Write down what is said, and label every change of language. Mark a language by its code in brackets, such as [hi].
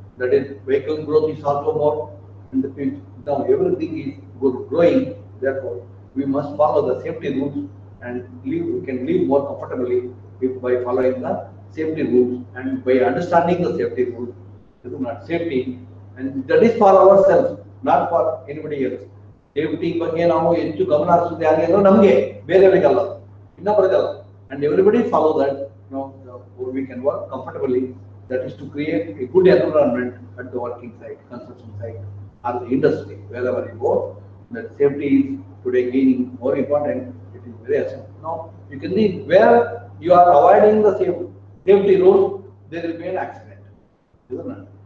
[en] That is, vehicle growth is also more, and now everything is growing. Therefore, we must follow the safety rules and we can live more comfortably by following the safety rules and by understanding the safety rules. Safety, and that is for ourselves, not for anybody else. [kn] Safety ಬಗ್ಗೆ ನಾವು ಹೆಚ್ಚು ಗಮನ ಹರಿಸುತ್ತೆ ಯಾರಿಗೆ ಅಂದ್ರೆ ನಮಗೆ, ಬೇರೆಯವರಿಗಲ್ಲ, ಇನ್ನೊಬ್ಬರಿಗಲ್ಲ. [en] And everybody follow that. We can work comfortably. That is to create a good environment at the working site, construction site, or the industry, wherever you go. That safety is today gaining more important. It is very essential. Now you can see where you are avoiding the safety rule, there will be an accident. Isn't it?